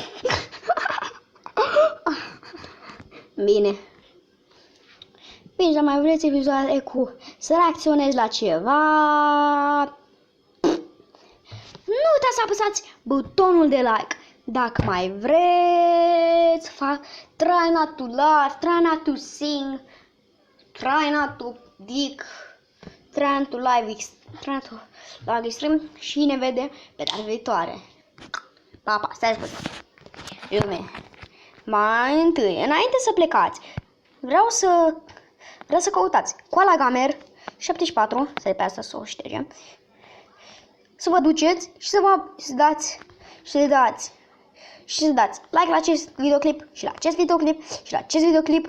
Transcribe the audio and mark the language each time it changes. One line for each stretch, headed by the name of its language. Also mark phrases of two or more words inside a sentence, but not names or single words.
Romanian: Bine. Bine, mai vreți episoade cu să reacționez la ceva? Nu uitați să apăsați butonul de like. Dacă mai vreți,
English: try not to laugh, try not to sing, try not to dig, try not to live stream
Romanian: și ne vedem pe data viitoare. Pa, pa, stai lume. Mai întâi, înainte să plecați, vreau să căutați Koala Gamer 74, să pe asta să o ștergem. Să vă duceți și să dați like la acest videoclip și la acest videoclip și la acest videoclip.